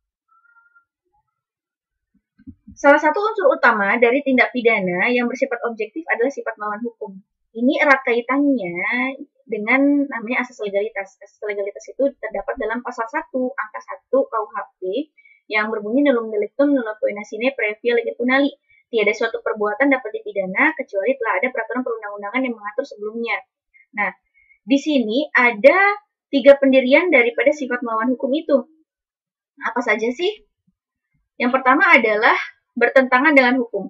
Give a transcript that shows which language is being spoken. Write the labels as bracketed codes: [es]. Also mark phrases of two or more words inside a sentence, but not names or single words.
[id] Salah satu unsur utama dari tindak pidana yang bersifat objektif adalah sifat melawan hukum. Ini erat kaitannya dengan namanya asas legalitas. Asas legalitas itu terdapat dalam pasal 1 angka 1 KUHP yang berbunyi [la] nullum delictum nulla poena sine previa lege punali. [id] Tiada suatu perbuatan dapat dipidana kecuali telah ada peraturan perundang-undangan yang mengatur sebelumnya. Nah, di sini ada 3 pendirian daripada sifat melawan hukum itu. Apa saja sih? Yang pertama adalah bertentangan dengan hukum.